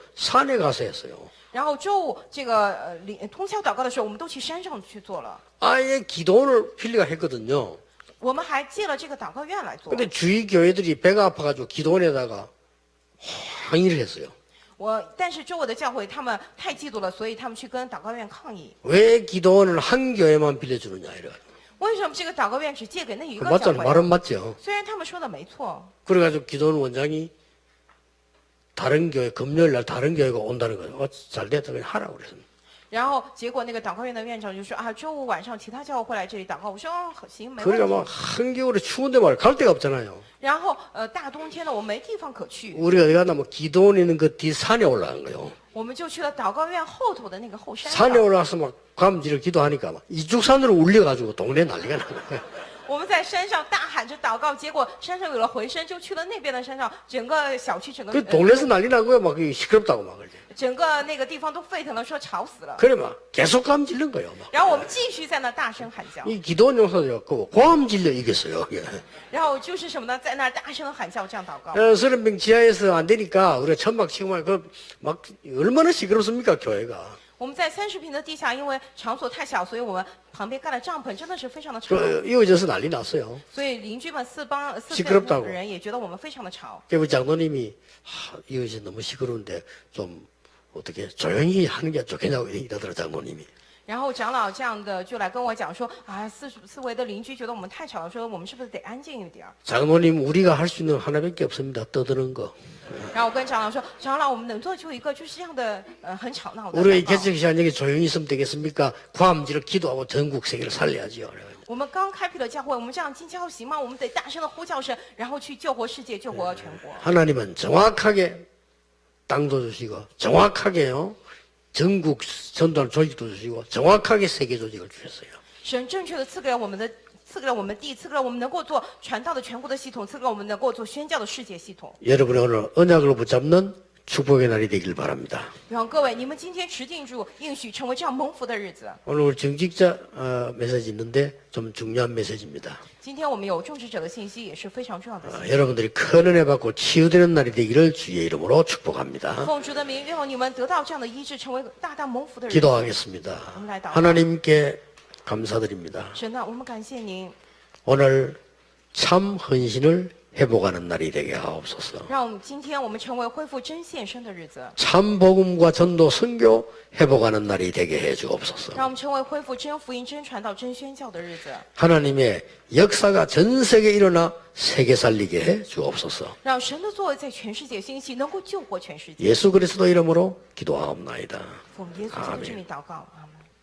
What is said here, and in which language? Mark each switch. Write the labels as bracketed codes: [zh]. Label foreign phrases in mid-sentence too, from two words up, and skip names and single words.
[ko] 산에 가서 했어요. [zh] 然后周五这个通宵祷告的时候，我们都去山上去做了。 [ko] 아예 기도원을 필리가 했거든요. [zh] 我们还借了这个祷告院来做。 [ko] 근데 주위 교회들이 배가 아파가지고 기도원에다가 항의를 했어요. [zh] 但是周围的教会他们太嫉妒了，所以他们去跟祷告院抗议。 [ko] 왜 기도원을 한 교회만 빌려주느냐 이래가지고. [zh] 为什么这个祷告院只借给那一 [ko] 그 [zh] 个教 [ko] 맞잖아. [zh] 会？ [ko] 말은 맞죠. [zh] 虽然他们说的没错， [ko] 그래가지고 기도원 원장이 다른 교회 금요일 날 다른 교회가 온다는 거예요. 잘 됐다 그냥 하라고 그랬습니다. [zh] 然后结果那个祷告院的院长就说啊，周五晚上其他教会会来这里祷告。我说哦，行，没 [ko] 그러니까 [zh] 问 [ko] 막 [zh] 题。 [ko] 한겨울에 추운데 말갈 데가 없잖아요. [zh] 然后大冬天的我没地方可去， [ko] 우리가 어디 갔나 뭐 기도원 있는 그 뒷산에 올라간 거예요. [zh] 我们就去了祷告院后头的那个后山 [ko] 산에 [zh] 上。 [ko] 올라가서 막 감지를 기도하니까 막 이죽산으로 울려가지고 동네 난리가 나는 거예요. [zh] 我们在山上大喊着祷告，结果山上有了回声，就去了那边的山上，整个小区整个 [ko] 그 동네에서 난리 나고요. 막 시끄럽다고 막 그러지. [zh] 整个那个地方都沸腾了，说吵死了。 [ko] 그래 막 계속 감질른 거예요. 막. [zh] 然后我们继续在那大声喊叫， [ko] 이 기도원 용사들이 그 고함질려 이겼어요. 예. [zh] 然后就是什么呢，在那儿大声喊叫这样祷告。 [ko] 서른병 지하에서 안 되니까 우리가 천막 치고 막 얼마나 시끄럽습니까 교회가. [zh] 我们在30平的地下，因为场所太小，所以我们旁边盖了帐篷，真的是非常的吵。 [ko] 그 이어져서 난리 났어요. [zh] 所以邻居们四辈 [ko] 시끄럽다고 [zh] 的人也觉得我们非常的吵。 [ko] 그리고 장로님이 이것이 너무 시끄러운데 좀 어떻게 조용히 하는 게 좋겠냐고 이러더라 장로님이. [zh] 然后长老这样的就来跟我讲说啊，四围的邻居觉得我们太吵了，说我们是不是得安静一点儿？ [ko] 장로님 우리가 할 수 있는 하나밖에 없습니다. 떠드는 거. [zh] 然后我跟长老说，长老，我们能做就一个，就是这样的很吵闹的 [ko] 우리 [zh] 祷告。 [ko] 개척 시간 여기 조용히 있으면 되겠습니까? 고함질을 기도하고 전국 세계를 살려야지요. [zh] 我们刚开辟了教会，我们这样进教行吗？我们得大声的呼叫声，然后去救活世界，救活全国。 [ko] 하나님은 정확하게 땅도 주시고 정확하게요 전국 전도하는 조직도 주시고 정확하게 세계 조직을 주셨어요. [zh] 神正确的赐给了我们的，赐给了我们地，赐给了我们能够做传道的全国的系统，赐给了我们能够做宣教的世界系统。 [ko] 여러분이 오늘 언약을 붙잡는 축복의 날이 되길 바랍니다. [zh] 让各位，你们今天持定住应许，成为这样蒙福的日子。 [ko] 오늘 우리 정직자 메시지 있는데 좀 중요한 메시지입니다. [zh] 今天我们有种植者的信息，也是非常重要的信息。 [ko] 여러분들이 큰 은혜 받고 치유되는 날이 되기를 주의 이름으로 축복합니다. [zh] 奉主的名，愿你们得到这样的医治，成为大大蒙福的人。 [ko] 기도하겠습니다. 하나님께 감사드립니다. [zh] 神啊，我们感谢您， [ko] 오늘 참 헌신을 회복하는 날이 되게 하옵소서. [zh] 让我们今天我们成为恢复真献身的日子， [ko] 참 복음과 전도 선교 회복하는 날이 되게 해 주옵소서. [zh] 让我们成为恢复真福音、真传道、真宣教的日子， [ko] 하나님의 역사가 전 세계에 일어나 세계 살리게 해 주옵소서. [zh] 让神的作为在全世界兴起，能够救活全世界。 [ko] 예수 그리스도 이름으로 기도하옵나이다. [zh] 奉耶稣基督之名祷告，阿门。